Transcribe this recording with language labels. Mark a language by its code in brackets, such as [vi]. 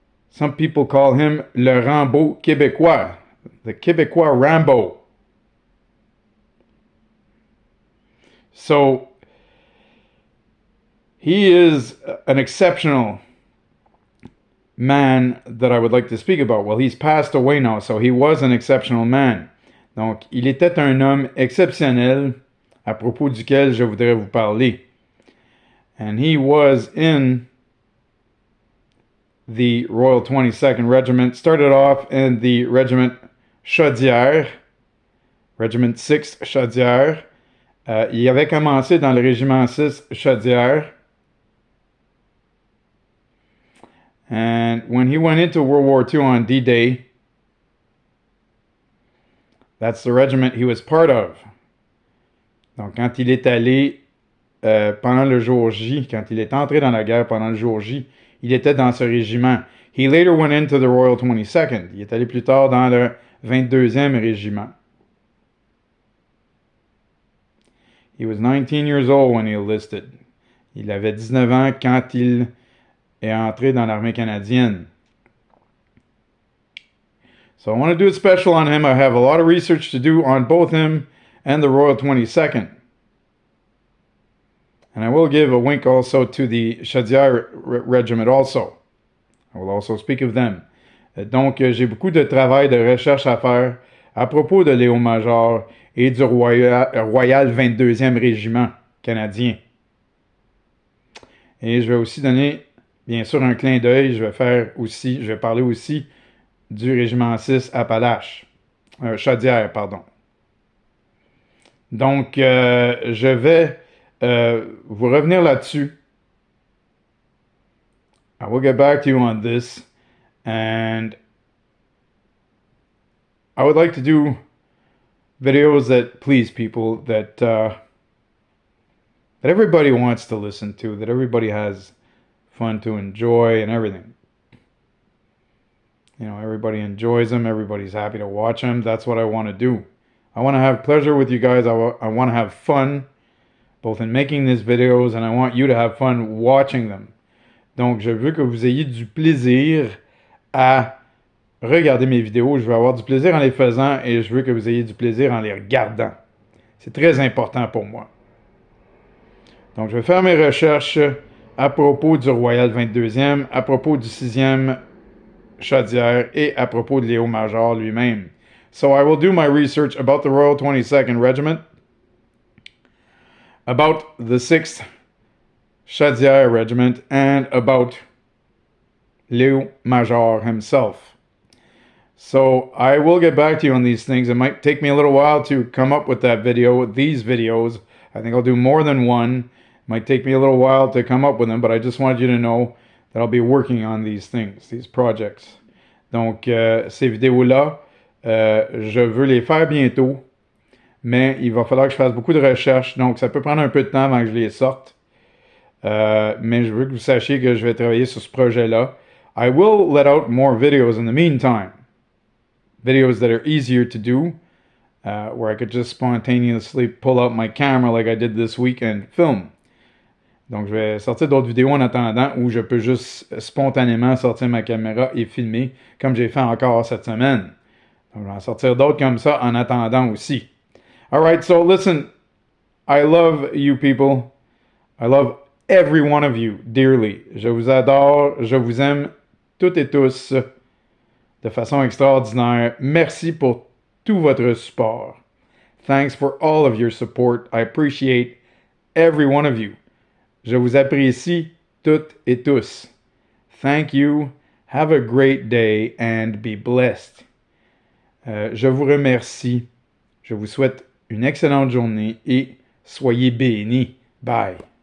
[en] Some people call him le Rambo québécois, the Québécois Rambo. So, he is an exceptional man that I would like to speak about. Well, he's passed away now, so he was an exceptional man. [fr] Donc, il était un homme exceptionnel à propos duquel je voudrais vous parler. [en] And he was in the Royal 22nd Regiment, started off in the Regiment Chaudière, Regiment 6 Chaudière. [fr] Il avait commencé dans le Régiment 6 Chaudière. [en] And when he went into World War II on D-Day, that's the regiment he was part of. [fr] Donc, quand il est allé pendant le jour J, quand il est entré dans la guerre pendant le jour J, il était dans ce régiment. [en] He later went into the Royal 22nd. [fr] Il est allé plus tard dans le 22e régiment. [en] He was 19 years old when he enlisted. [fr] Il avait 19 ans quand il est entré dans l'armée canadienne. [en] So I want to do a special on him. I have a lot of research to do on both him and the Royal 22nd. And I will give a wink also to the Chaudière Regiment also. I will also speak of them. [fr] Donc, j'ai beaucoup de travail de recherche à faire à propos de Léo Major et du Royal 22e Régiment canadien. Et je vais aussi donner, bien sûr, un clin d'œil. Je vais parler aussi du Régiment 6 Appalaches. Chaudière, pardon. Donc, je vais vous revenir là-dessus. [en] I will get back to you on this, and I would like to do videos that please people, that everybody wants to listen to, that everybody has fun to enjoy and everything. You know, everybody enjoys them, everybody's happy to watch them. That's what I want to do. I want to have pleasure with you guys. I want to have fun both in making these videos, and I want you to have fun watching them. [fr] Donc, je veux que vous ayez du plaisir à regarder mes vidéos. Je veux avoir du plaisir en les faisant et je veux que vous ayez du plaisir en les regardant. C'est très important pour moi. Donc, je vais faire mes recherches à propos du Royal 22e, à propos du 6e Chaudière et à propos de Léo Major lui-même. [en] So, I will do my research about the Royal 22nd Regiment, about the 6th Chaudière Regiment, and about Léo Major himself. So I will get back to you on these things. It might take me a little while to come up with that video, with these videos. I think I'll do more than one. It might take me a little while to come up with them, but I just wanted you to know that I'll be working on these things, these projects. [fr] Donc, ces vidéos-là, je veux les faire bientôt, mais il va falloir que je fasse beaucoup de recherches, donc ça peut prendre un peu de temps avant que je les sorte. Mais je veux que vous sachiez que je vais travailler sur ce projet-là. [en] I will let out more videos in the meantime. Videos that are easier to do, where I could just spontaneously pull out my camera like I did this week and film. [fr] Donc, je vais sortir d'autres vidéos en attendant où je peux juste spontanément sortir ma caméra et filmer, comme j'ai fait encore cette semaine. Donc, je vais en sortir d'autres comme ça en attendant aussi. [en] All right, so listen, I love you people. I love every one of you dearly. [fr] Je vous adore, je vous aime toutes et tous de façon extraordinaire. Merci pour tout votre support. [en] Thanks for all of your support. I appreciate every one of you. [fr] Je vous apprécie toutes et tous. [en] Thank you. Have a great day and be blessed. [fr] Je vous remercie. Je vous souhaite une excellente journée et soyez bénis. Bye.